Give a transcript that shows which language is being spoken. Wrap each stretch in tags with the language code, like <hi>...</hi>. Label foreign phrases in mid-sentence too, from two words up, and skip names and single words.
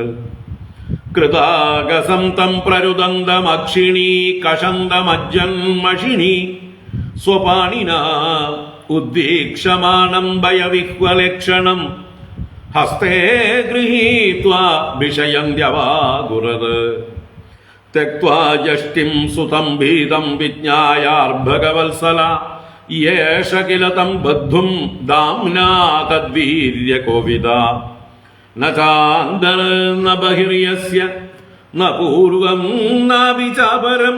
<sa>കൃതാഗസം തം പ്രരുദന്തമക്ഷിണീ കഷന്തമജ്ജന്മഷിണീ സ്വപാണിനാ ഉദ്വീക്ഷമാണം ഭയവിഹ്വലക്ഷണം. ഹസ്തേ ഗൃഹീത്വാ വിഷയന്ത്യവാഗുരത്. त्यक्त्वा यष्टिं सुतं भीतं विज्ञायार्भगवत्सला येष किल तं बद्धुं दाम्ना तद्वीर्यकोविदा न चान्दर्न बहिर्यस्य न पूर्वं नाभिचापरं</sa>